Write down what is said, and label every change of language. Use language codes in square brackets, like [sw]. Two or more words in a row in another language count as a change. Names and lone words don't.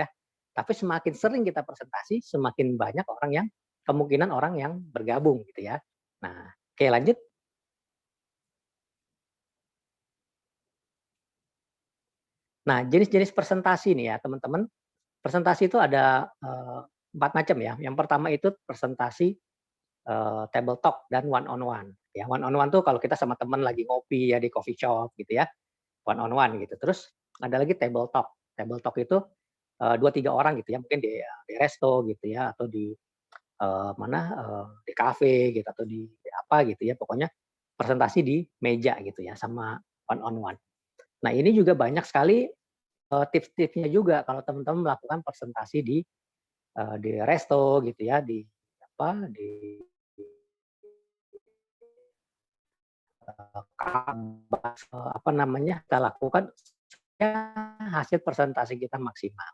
[id] Tapi semakin sering kita presentasi, semakin banyak orang yang kemungkinan orang yang bergabung gitu ya. Nah, oke lanjut. Nah, jenis-jenis presentasi nih ya teman-teman. Presentasi itu ada 4 macam ya. Yang pertama itu presentasi [en] table talk [id] dan [en] one on one. [id] Ya, [en] one on one [id] tuh kalau kita sama teman lagi ngopi ya di [en] coffee shop [id] gitu ya, [en] one on one gitu. [id] Terus ada lagi [en] table talk. Table talk [id] itu 2, 3 orang gitu ya, mungkin di resto gitu ya, atau di di kafe gitu, atau di apa gitu ya, pokoknya presentasi di meja gitu ya, sama [en] one on one. [id] Nah, ini juga banyak sekali tips-tipsnya juga kalau teman-teman melakukan presentasi di resto gitu ya, di apa, di apa namanya, kita lakukan supaya hasil presentasi kita maksimal.